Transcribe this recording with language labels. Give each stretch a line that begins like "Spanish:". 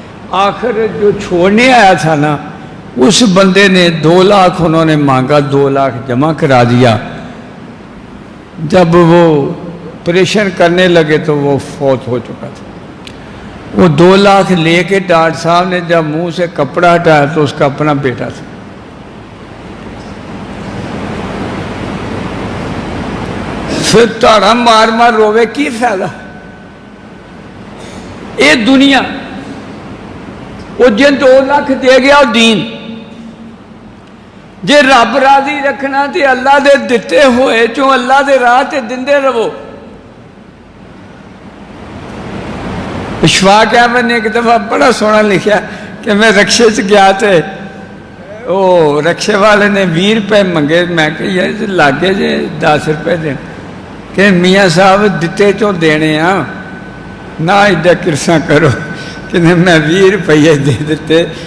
Urdu: آخر جو چھوڑنے آیا تھا نا, اس بندے نے 2 لاکھ انہوں نے مانگا, 2 لاکھ جمع کرا دیا. جب وہ آپریشن کرنے لگے تو وہ فوت ہو چکا تھا. وہ 2 لاکھ لے کے ڈاکٹر صاحب نے جب منہ سے کپڑا ہٹایا تو اس کا اپنا بیٹا تھا.
Punjabi: پھر تاڑا مار مار روے کی فائدہ؟ اے دنیا وہ جن 2 لاکھ دے گیا اور دین جے رب راضی رکھنا تے اللہ دے دتے ہوئے چوں اللہ دے راہ تے دندے رہو.
Urdu: اشفاق احمد نے ایک دفعہ بڑا سونا لکھا کہ میں رکشے سے گیا تھے, وہ رکشے والے نے 20 روپے منگے.
Punjabi: میں کہ یہ لاگے جے 10 روپے دیں. کہ میاں صاحب دتے چوں دینے ہاں, نہ ایڈا کرساں کرو کہ میں 20 روپے دے دیتے.